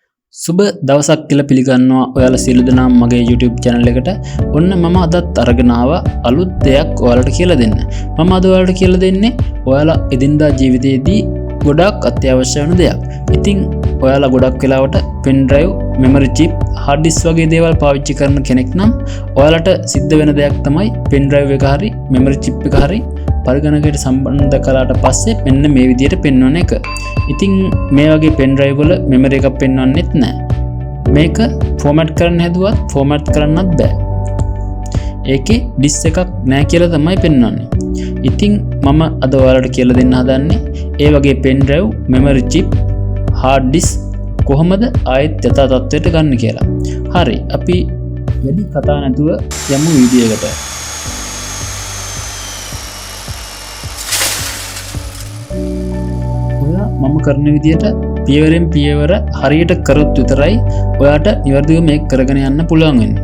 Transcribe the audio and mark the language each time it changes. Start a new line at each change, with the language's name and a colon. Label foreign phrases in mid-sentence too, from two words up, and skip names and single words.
Sinhala: සුබ දවසක් කියලා පිළිගන්නවා ඔයාලා සියලු දෙනාම මගේ YouTube channel එකට. ඔන්න මම අදත් අරගෙන ආවා අලුත් දෙයක් ඔයාලට කියලා දෙන්න. මම අද ඔයාලට කියලා දෙන්නේ ඔයාලා එදිනදා ජීවිතයේදී ගොඩක් අත්‍යවශ්‍ය වෙන දෙයක්. ඉතින් ඔයාලා ගොඩක් වෙලාවට
English: pen drive, memory chip, hard disk
Sinhala: වගේ දේවල් පාවිච්චි කරන කෙනෙක් නම් ඔයාලට සිද්ධ වෙන දෙයක් තමයි
English: pen drive
Sinhala: එක හරි
English: memory chip
Sinhala: එක හරි පරිගණකයට සම්බන්ධ කළාට පස්සේ මෙන්න මේ විදිහට පෙන්වන එක. ඉතින් මේ වගේ
English: pen drive
Sinhala: වල memory එකක් පෙන්වන්නෙත් නැහැ. මේක format කරන්න හැදුවත් format කරන්නත් බෑ. ඒකේ disk එකක් නැහැ කියලා තමයි පෙන්වන්නේ. ඉතින් මම අද ඔයාලට කියලා දෙන්න හදන්නේ ඒ වගේ
English: pen drive, memory chip, hard disk
Sinhala: කොහොමද ආයෙත් යථා තත්ත්වයට ගන්න කියලා. හරි, අපි වැඩි කතා නැතුව යමු වීඩියෝ එකට. මම කරන විදිහට පියවරෙන් පියවර හරියට කරොත් විතරයි ඔයාට නිවැරදිව මේක කරගෙන යන්න පුළුවන් වෙන්නේ.